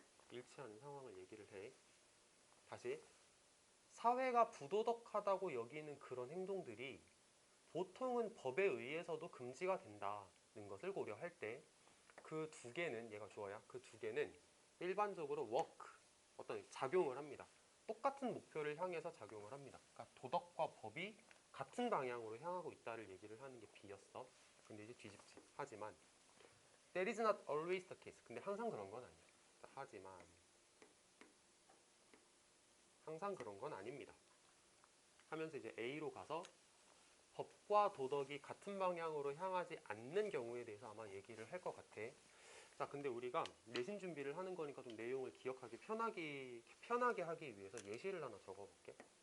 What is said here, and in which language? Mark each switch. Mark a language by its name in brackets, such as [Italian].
[Korean] 일치하는 상황을 얘기를 해. 다시. 사회가 부도덕하다고 여기는 그런 행동들이 보통은 법에 의해서도 금지가 된다는 것을 고려할 때 그 두 개는, 얘가 주어야, 그 두 개는 일반적으로 work, 어떤 작용을 합니다. 똑같은 목표를 향해서 작용을 합니다. 그러니까 도덕과 법이 같은 방향으로 향하고 있다를 얘기를 하는 게 B였어. 근데 이제 뒤집지. 하지만 [English] That is not always the case. [Korean] 근데 항상 그런 건 아니야. 하지만 항상 그런 건 아닙니다. 하면서 이제 A로 가서 법과 도덕이 같은 방향으로 향하지 않는 경우에 대해서 아마 얘기를 할 것 같아. 자, 근데 우리가 내신 준비를 하는 거니까 좀 내용을 기억하기 편하게 하기 위해서 예시를 하나 적어볼게.